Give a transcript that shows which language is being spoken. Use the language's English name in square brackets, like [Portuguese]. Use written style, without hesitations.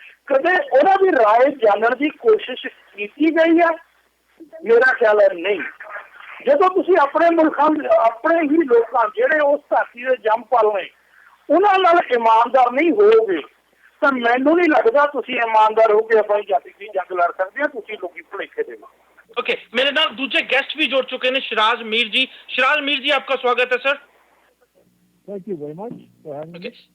[Punjabi] ਕਦੇ ਉਹਨਾਂ ਦੀ ਰਾਏ ਜਾਣਨ ਦੀ ਕੋਸ਼ਿਸ਼ ਕੀਤੀ ਗਈ ਹੈ? ਮੇਰਾ ਖਿਆਲ ਹੈ ਨਹੀਂ। ਜਦੋਂ ਤੁਸੀਂ ਆਪਣੇ ਮੁਲਕਾਂ ਆਪਣੇ ਹੀ ਲੋਕਾਂ ਜਿਹੜੇ ਉਸ ਧਰਤੀ ਦੇ ਜੰਮ ਪਲ ਨੇ ਉਹਨਾਂ ਨਾਲ ਇਮਾਨਦਾਰ ਨਹੀਂ ਹੋਵੋਗੇ ਤਾਂ ਮੈਨੂੰ ਨਹੀਂ ਲੱਗਦਾ ਤੁਸੀਂ ਇਮਾਨਦਾਰ ਹੋ ਕੇ ਆਪਣੀ ਜਾਤੀ ਦੀ ਜੰਗ ਲੜ ਸਕਦੇ ਆ। ਤੁਸੀਂ ਲੋਕੀ ਭੁਲੇਖੇ ਦੇ [Hindi] ओके, मेरे नाल दूसरे गेस्ट भी जोड़ चुके हैं, शिराज मीर जी। शिराज मीर जी, आपका स्वागत है sir. [English] Thank you very much for having me.